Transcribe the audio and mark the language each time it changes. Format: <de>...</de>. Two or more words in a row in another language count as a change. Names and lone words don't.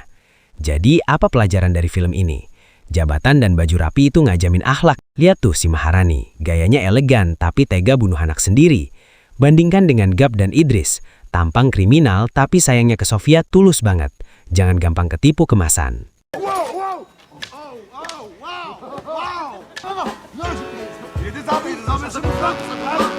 <id>Jadi apa pelajaran dari film ini? Jabatan dan baju rapi itu nggak jamin akhlak. Lihat tuh si Maharani, gayanya elegan tapi tega bunuh anak sendiri. Bandingkan dengan Gap dan Idris, tampang kriminal tapi sayangnya ke Sofia tulus banget. Jangan gampang ketipu kemasan.</id> <fr>Il y a des arbitres, ça me frappe,</fr>